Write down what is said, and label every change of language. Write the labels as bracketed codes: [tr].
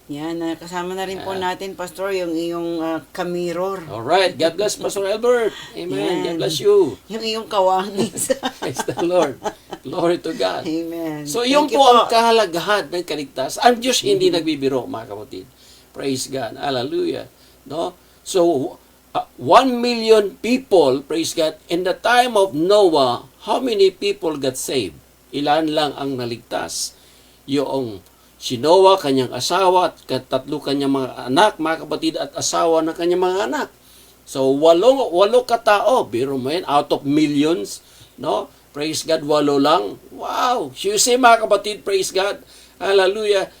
[tl] Yan, kasama na rin po natin, Pastor, yung iyong kamiror. [en] Alright. God bless, Pastor Albert. Amen. God bless you. [tl] Yung iyong kawanis. [en] Praise the Lord. Glory to God. Amen. [tl] So, yung po ang kahalagahan ng kaligtasan. Ang Diyos hindi nagbibiro, mga kapatid. [en] Praise God. Hallelujah. No? So, 1 million people, praise God, in the time of Noah, how many people got saved? [tl] Ilan lang ang naligtas? Yung si Noah, kanyang asawa, at tatlo kanyang mga anak, mga kapatid, at asawa ng kanyang mga anak. So, walo katao, biro mo yan, [en] out of millions, [tl] no? [en] Praise God, [tl] 8 lang. [en] Wow! You see, [tl] mga kapatid, [en] praise God. Hallelujah.